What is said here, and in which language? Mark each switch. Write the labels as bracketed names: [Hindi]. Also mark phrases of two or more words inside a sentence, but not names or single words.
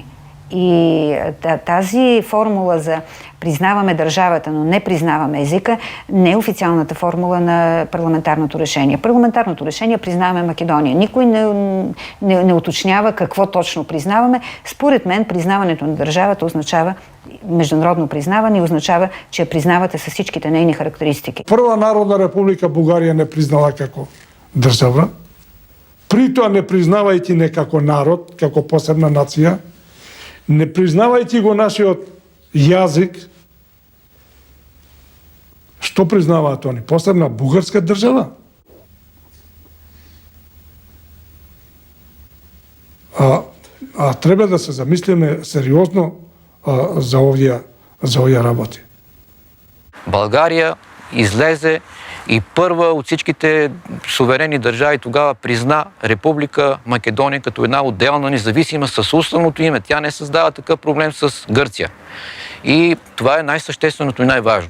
[Bulgarian] И тази формула за признаваме държавата, но не признаваме езика, не е официалната формула на парламентарното решение. Парламентарното решение признаваме Македония. Никой не уточнява какво точно признаваме. Според мен признаването на държавата означава международно признаване и означава, че я признавате с всичките нейни характеристики. [Macedonian] Прва Народна република Бугарија не признала како држава. При тоа не признавајќи не како народ, како посебна нација, не признавајќи го нашиот јазик, што признаваат они? Посебна бугарска држава? А треба да се замислиме сериозно за овие работи. [Bulgarian] България излезе и първа от всичките суверенни държави тогава призна Република Македония като една отделна независима със уставното име. Тя не създава такъв проблем с Гърция. И това е най-същественото и най-важно.